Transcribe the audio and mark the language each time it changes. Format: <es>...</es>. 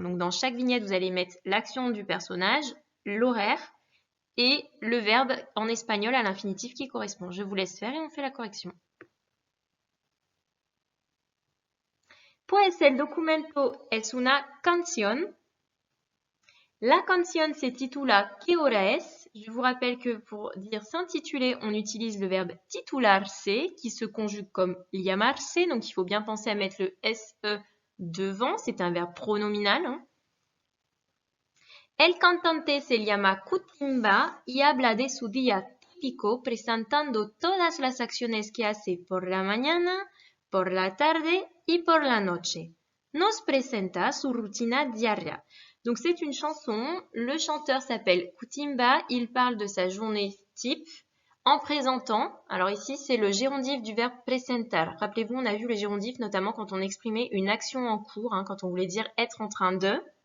<fr>Donc dans chaque vignette, vous allez mettre l'action du personnage, l'horaire et le verbe en espagnol à l'infinitif qui correspond. Je vous laisse faire et on fait la correction.</fr> <es>Pues el documento es una canción. La canción se titula ¿Qué hora es?</es> <fr>je vous rappelle que pour dire s'intituler, on utilise le verbe titularse qui se conjugue comme llamarse. Donc, il faut bien penser à mettre le SE devant. C'est un verbe pronominal. Hein.</fr> <es>El cantante se llama Kutimba y habla de su día típico presentando todas las acciones que hace por la mañana, por la tarde y por la noche. Nos presenta su rutina diaria.</es> <fr>Donc c'est une chanson, le chanteur s'appelle Kutimba, il parle de sa journée type en présentant, alors ici c'est le gérondif du verbe presentar. Rappelez-vous, on a vu le gérondif notamment quand on exprimait une action en cours, hein, quand on voulait dire être en train de.</fr>